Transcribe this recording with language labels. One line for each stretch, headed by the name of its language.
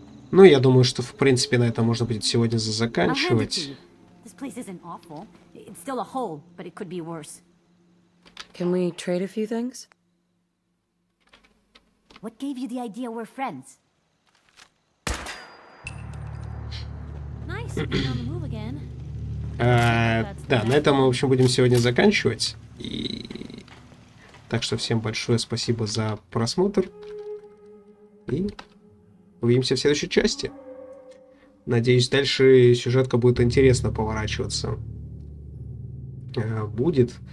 Russian: Ну, я думаю, что, в принципе, на этом можно будет сегодня заканчивать.
English: This place isn't awful. It's still a hole, but it could be worse. Can we trade a few things? What gave you the idea we're friends? Nice being on the move again.
Russian: Да, на этом мы, в общем, будем сегодня заканчивать. И... Так что всем большое спасибо за просмотр. И увидимся в следующей части. Надеюсь, дальше сюжетка будет интересно поворачиваться. Будет.